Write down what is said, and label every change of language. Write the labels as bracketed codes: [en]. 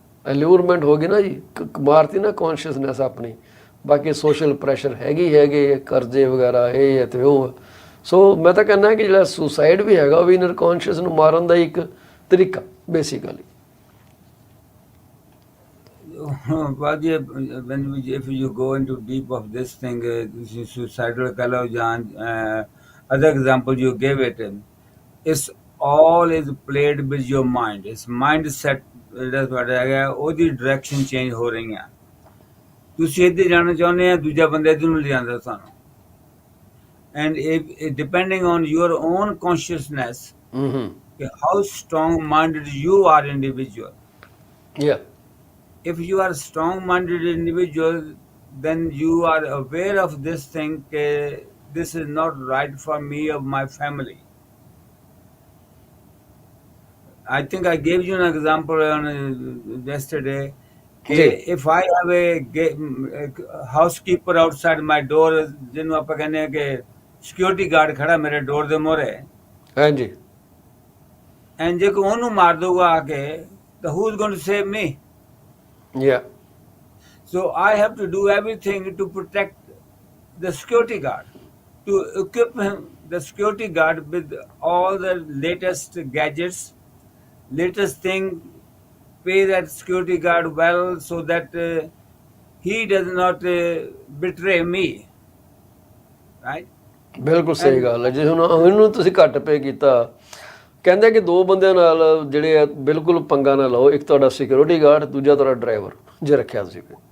[pa] ਅਲਿਊਰਮੈਂਟ ਹੋ ਗਈ ਨਾ ਜੀ, ਮਾਰਤੀ ਨਾ ਕੌਨਸ਼ੀਅਸਨੈਸ ਆਪਣੀ। ਬਾਕੀ ਸੋਸ਼ਲ ਪ੍ਰੈਸ਼ਰ ਹੈਗੇ ਕਰਜ਼ੇ ਵਗੈਰਾ ਇਹ ਹੈ ਅਤੇ ਉਹ। ਸੋ ਮੈਂ ਤਾਂ ਕਹਿੰਦਾ ਕਿ ਜਿਹੜਾ ਸੁਸਾਈਡ ਵੀ ਹੈਗਾ ਉਹ ਵੀ ਇਨਰ ਕੌਨਸ਼ੀਅਸ ਨੂੰ ਮਾਰਨ ਦਾ ਇੱਕ ਤਰੀਕਾ basically. [en] But yeah, if you go into deep of this thing, suicidal [pa] keh lo jaan, [en] other example you gave it, it's all is played with your mind. It's mindset [pa] ਜਿਹੜਾ ਤੁਹਾਡਾ ਹੈਗਾ ਉਹਦੀ direction change ਹੋ ਰਹੀ ਆ। ਤੁਸੀਂ ਇੱਧਰ ਜਾਣਾ ਚਾਹੁੰਦੇ ਆ, ਦੂਜਾ ਬੰਦਾ ਇੱਧਰ ਨੂੰ ਲਿਜਾਂਦਾ ਤੁਹਾਨੂੰ। [en] And if depending on your own consciousness, how strong-minded you are individual. Yeah. If you are a strong-minded individual, then you are aware of this thing, this is not right for me or my family. I think I gave you an example yesterday. If I have a housekeeper outside my door, [pa] ਜਿਹਨੂੰ ਆਪਾਂ ਕਹਿੰਦੇ ਆ ਕਿ security guard ਖੜਾ ਮੇਰੇ door ਦੇ ਮੂਹਰੇ, ਹਾਂਜੀ, and ਜੇ ਕੋਈ ਉਹਨੂੰ ਮਾਰ ਦਊਗਾ ਆ ਕੇ, ਤਾਂ [en] who's going to save me? Yeah. So I have to do everything to protect the security guard, to equip the security guard with all the latest gadgets, latest thing, pay that security guard well so that he does not betray me, right? [pa] ਬਿਲਕੁਲ ਸਹੀ ਗੱਲ ਹੈ ਜੀ। ਹੁਣ ਇਹਨੂੰ ਤੁਸੀਂ ਘੱਟ ਪੇ ਕੀਤਾ। ਕਹਿੰਦੇ ਕਿ ਦੋ ਬੰਦਿਆਂ ਨਾਲ ਜਿਹੜੇ ਆ ਬਿਲਕੁਲ ਪੰਗਾ ਨਾ ਲਓ, ਇੱਕ ਤੁਹਾਡਾ ਸਿਕਿਉਰਿਟੀ ਗਾਰਡ, ਦੂਜਾ ਤੁਹਾਡਾ ਡਰਾਈਵਰ ਜੇ ਰੱਖਿਆ ਤੁਸੀਂ।